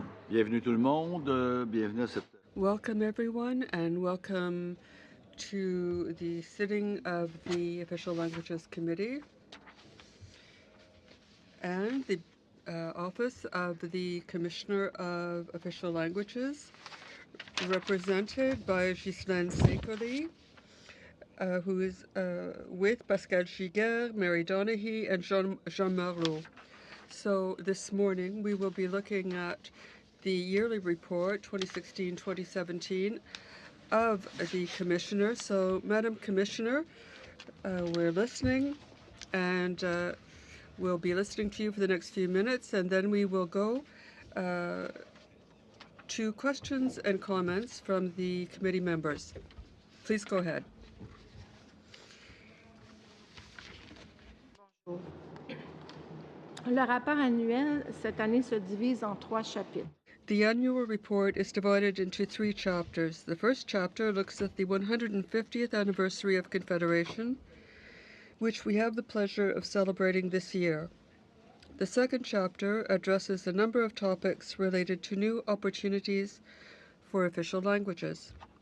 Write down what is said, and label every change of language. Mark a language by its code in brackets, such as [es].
[fr] Bienvenue tout le monde, bienvenue à cette... [en] Welcome everyone, and welcome to the sitting of the Official Languages Committee and the Office of the Commissioner of Official Languages, represented by Ghislaine Sakerly, who is with Pascal Giguère, Mary Donaghy, and Jean Marleau. So this morning we will be looking at the yearly report 2016-2017 of the Commissioner. So, Madam Commissioner, we're listening, and we'll be listening to you for the next few minutes, and then we will go to questions and comments from the committee members. Please go ahead. [fr] Le rapport annuel cette année se divise en 3 chapitres. [en] The annual report is divided into 3 chapters. The first chapter looks at the 150th anniversary of Confederation, which we have the pleasure of celebrating this year. The second chapter addresses a number of topics related to new opportunities for official languages.